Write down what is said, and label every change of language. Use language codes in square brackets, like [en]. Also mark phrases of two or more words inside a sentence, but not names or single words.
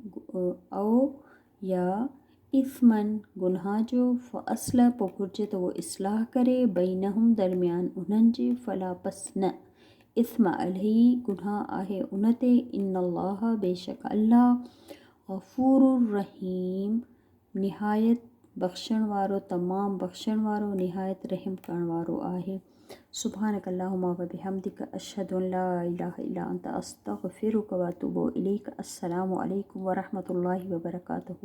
[sd] या इस्मन गुनाह जो, फ़अस्लह, पोइ घुर्जे त उहो इस्लाह करे, बैनहुम, दरमियान उन्हनि जे, फला, पस न, [ar] إثم عليه, [sd] गुनाह आहे उन ते, इन्नल्लाह, बेशक अल्लाह, [ar] غفور رحيم, [sd] निहायत बख़्शण वारो, तमामु बख़्शण वारो, निहायत रहम करण वारो आहे। [ar] سبحانك اللهم وبحمدك أشهد أن لا إله إلا أنت أستغفرك وأتوب إليك. السلام عليكم ورحمة الله وبركاته.